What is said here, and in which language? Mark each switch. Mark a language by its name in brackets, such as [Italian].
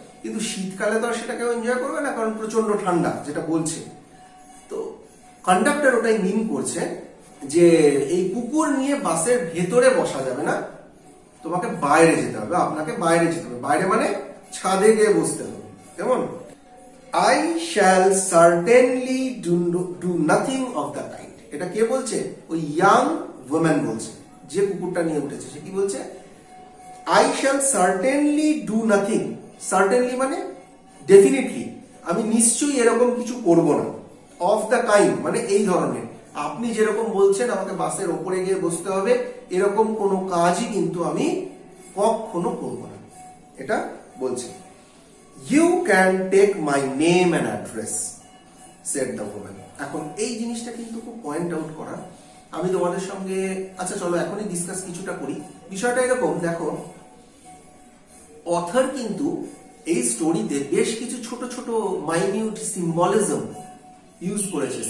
[Bangla] কিন্তু শীতকালে তো আর সেটা কেউ এনজয় করবে না, কারণ প্রচন্ড ঠান্ডা যেটা বলছে। তো কন্ডাক্টর ওটাই মিন করছে যে এই কুকুর নিয়ে বাসের ভেতরে বসা যাবে না, তোমাকে বাইরে যেতে হবে, আপনাকে বাইরে যেতে হবে। বাইরে মানে ছাদে গিয়ে বসতে হবে। কেমন? [English] I shall certainly do nothing of the kind. [Bangla] এটা কে বলছে? ওই ইয়াং ওম্যান বলছে, যে কুকুরটা নিয়ে উঠেছে। সে কি বলছে? [English] I shall certainly do nothing. [Bangla] Certainly মানে ডেফিনেটলি, আমি নিশ্চয়ই এরকম কিছু করব না। অফ দ্য কাইন্ড মানে এই ধরনের, আপনি যেরকম বলছেন আমাকে বাসের ওপরে গিয়ে বসতে হবে, এরকম কোনো কাজই কিন্তু আমি কখনো করব না, এটা বলছে। [English] You can take my name and address, said the woman. [Bangla] এখন এই জিনিসটা কিন্তু খুব পয়েন্ট আউট করা। আমি তোমাদের সঙ্গে, আচ্ছা চলো এখনই ডিসকাস কিছুটা করি। বিষয়টা এরকম, দেখো অথর কিন্তু এই স্টোরিতে বেশ কিছু ছোট ছোট মাইনিউট সিম্বলিজম ইউজ করেছে।